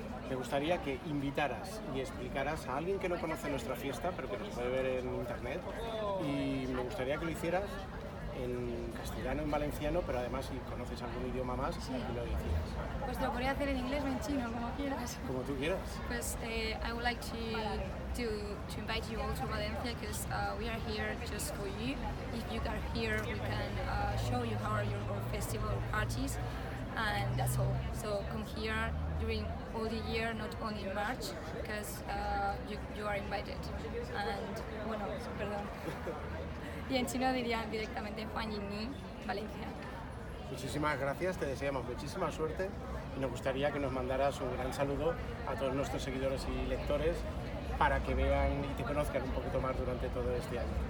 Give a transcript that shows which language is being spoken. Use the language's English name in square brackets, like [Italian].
[Spanish] Me gustaría que invitaras y explicaras a alguien que no conoce nuestra fiesta, pero que nos puede ver en internet, y me gustaría que lo hicieras en castellano, en valenciano, pero además si conoces algún idioma más, Sí. que lo hicieras. Pues te lo podría hacer en inglés o en chino, como quieras. Como tú quieras. [English] Pues I would like to invite you all to Valencia because we are here just for you. If you are here, we can show you how are your festival parties, and that's all. So come here during all the year, not only in March, because you are invited. [Spanish] And bueno, perdón. Y en chino dirían directamente Juan Yingni, Valencia. Muchísimas gracias, te deseamos muchísima suerte y nos gustaría que nos mandaras un gran saludo a todos nuestros seguidores y lectores para que vean y te conozcan un poquito más durante todo este año.